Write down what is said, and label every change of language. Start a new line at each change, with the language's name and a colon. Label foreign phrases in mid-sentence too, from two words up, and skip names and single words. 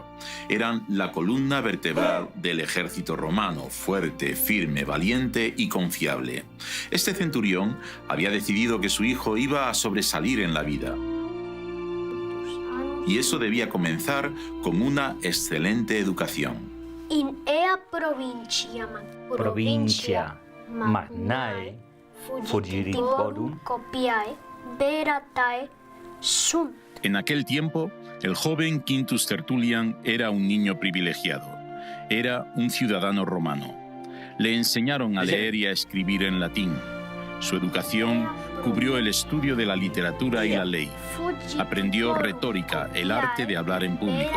Spanish: Eran la columna vertebral del ejército romano, fuerte, firme, valiente y confiable. Este centurión había decidido que su hijo iba a sobresalir en la vida. Y eso debía comenzar con una excelente educación.
Latin: In ea provincia magnae fugitivorum copiae veratae sunt.
Spanish: En aquel tiempo, el joven Quintus Tertullian era un niño privilegiado. Era un ciudadano romano. Le enseñaron a leer y a escribir en latín. Su educación cubrió el estudio de la literatura y la ley. Aprendió retórica, el arte de hablar en público.